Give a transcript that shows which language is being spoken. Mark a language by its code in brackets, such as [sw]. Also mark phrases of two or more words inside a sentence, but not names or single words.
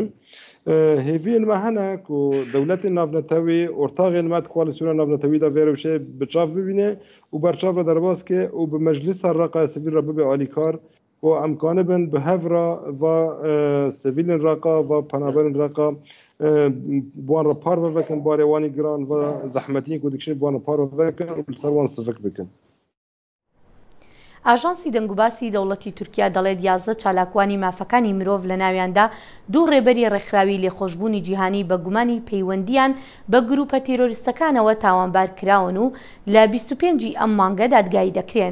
[ku] Hêviyên me hene ku dewletên navnetewî ortaxên me koalîsyona navnetewî de vê rewşê bi çav bibîne û berçav re derbas ke û bi meclisa reqa sivîl re bibe alîkar ku em kanibin bi hev re va sivîlên reqa va penaberên reqa wan re par vevekin barê wanî giran va zehmetiyên ku dikişin wan re par vevekin û li ser wan sivik bikin. [ckb] ئاژانسی دەنگوباسی دەوڵەتی تورکیا دەڵێت 11 چالاکوانی مافەکانی مرۆڤ لە ناویاندا دوو ڕێبەری ڕێکخراوی لێخۆشبوونی جیهانی بە گومانی پەیوەندیان بە گروپە تیرۆریستەکانەوە تاوانبار کراون و لە 25 ئەم مانگە دادگایی دەکرێن.